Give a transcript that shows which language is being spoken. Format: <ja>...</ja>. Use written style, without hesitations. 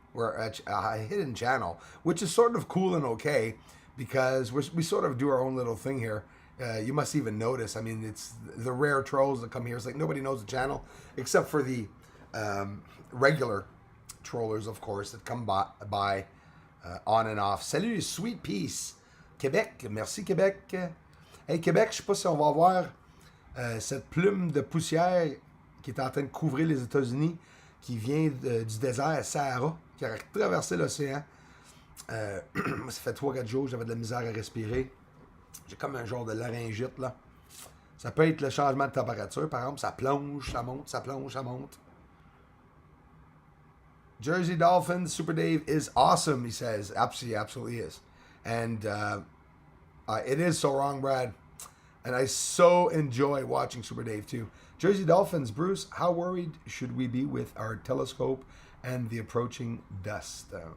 <en>We're a hidden channel, which is sort of cool and okay, because we sort of do our own little thing here. You must even notice, I mean, it's the rare trolls that come here. It's like nobody knows the channel except for the regular trollers, of course, that come by on and off.</en> <fr>Salut, sweet peace. Québec, merci Québec. Hey Québec, je sais pas si on va voir cette plume de poussière qui est en train de couvrir les États-Unis, qui vient du désert Sahara, qui a traversé l'océan. Ça fait 3-4 jours, j'avais de la misère à respirer. J'ai comme un genre de laryngite, là. Ça peut être le changement de température, par exemple. Ça plonge, ça monte, ça plonge, ça monte.</fr> <en>Jersey Dolphins, Super Dave is awesome, he says. Absolutely, absolutely is. And it is so wrong, Brad. And I so enjoy watching Super Dave, too. Jersey Dolphins, Bruce, how worried should we be with our telescope and the approaching dust?</en>